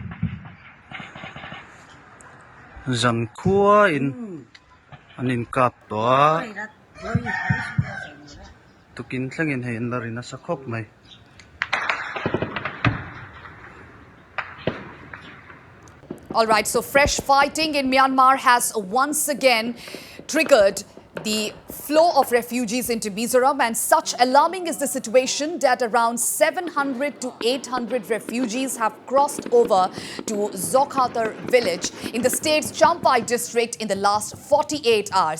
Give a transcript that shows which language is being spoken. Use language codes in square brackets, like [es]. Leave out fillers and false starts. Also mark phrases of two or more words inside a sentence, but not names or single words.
[lus] Zan khua in anin kap toa tukin tlangin hay andarin sa Khawmai. [en] All right, so fresh fighting in Myanmar has once again triggered the flow of refugees into Mizoram, and such alarming is the situation that around 700 to 800 refugees have crossed over to Zokhawthar village in the state's Champhai district in the last 48 hours.